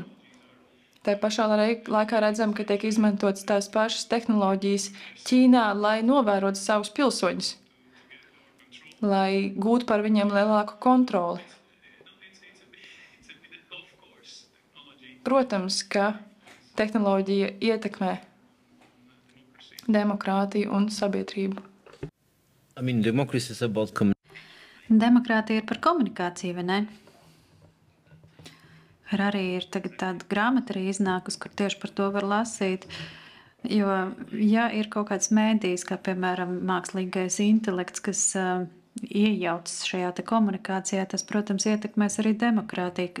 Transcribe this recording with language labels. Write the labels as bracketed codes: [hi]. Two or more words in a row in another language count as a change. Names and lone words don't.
[lv] Tā pašā laikā redzam, ka tiek izmantotas tās pašas tehnoloģijas Ķīnā, lai novērotu savus pilsoņus, lai gūtu par viņiem lielāku kontroli. protams, ka tehnoloģija ietekmē demokrātiju un sabiedrību. [en] I mean, democracy is about [lv] Demokrātija ir par komunikāciju, vai ne? Arī ir tagad tāda grāmata arī iznākusi, kur tieši par to var lasīt. Jo, ja ir kaut kāds mēdījis, kā piemēram mākslīgais intelekts, kas iejaucas šajā te komunikācijā, tas, protams, ietekmēs arī demokrātiju.